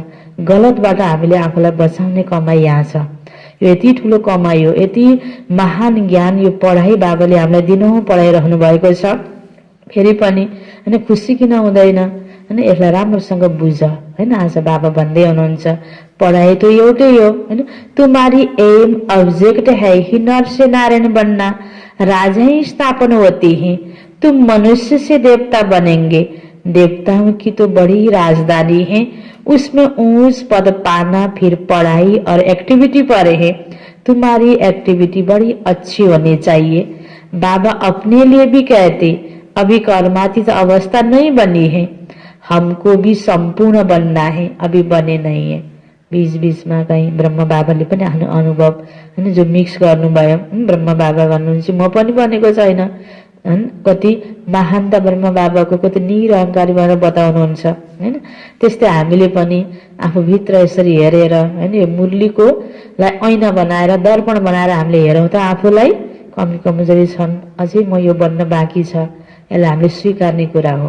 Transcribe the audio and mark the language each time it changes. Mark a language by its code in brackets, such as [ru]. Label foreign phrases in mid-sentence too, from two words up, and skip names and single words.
[ne] गलतबाट हामीले आफूलाई बचाउने कमाई यहाँ छ। यो यति ठुलो कमाई हो, यति महान ज्ञान यो पढाइ बाबाले हामीलाई दिनहुँ पढाइरहनु भएको छ। फेरि पनि होइन खुसी किन हुँदैन होइन, यसलाई राम्रोसँग बुझ होइन। आज बाबा भन्दै हुनुहुन्छ पढाइ तो एउटै हो होइन। [hi] तुम्हारी [en] aim object [hi] है ही नर से नारायण बनना, राजा ही स्थापन होती है, तुम मनुष्य से देवता बनेंगे। देवताओं की तो बड़ी राजधानी है, उसमें ऊंच पद पाना फिर पढ़ाई और एक्टिविटी पर है। तुम्हारी एक्टिविटी बड़ी अच्छी होनी चाहिए। बाबा अपने लिए भी कहते अभी कर्मातीत अवस्था नहीं बनी है, हमको भी संपूर्ण बनना है, अभी बने नहीं है। [ne] बीच बीचमा कहीँ ब्रह्म बाबाले पनि आफ्नो अनुभव होइन जो मिक्स गर्नुभयो। ब्रह्म बाबा भन्नुहुन्छ म पनि बनेको छैन, कति महान त ब्रह्म बाबाको कति निरहङ्कारी भएर बताउनुहुन्छ होइन। त्यस्तै हामीले पनि आफूभित्र यसरी हेरेर होइन यो मुरलीको लाई ऐना बनाएर दर्पण बनाएर हामीले हेरौँ त आफूलाई कमी कमजोरी छन्, अझै म यो बन्न बाँकी छ, यसलाई हामीले स्वीकार्ने कुरा हो।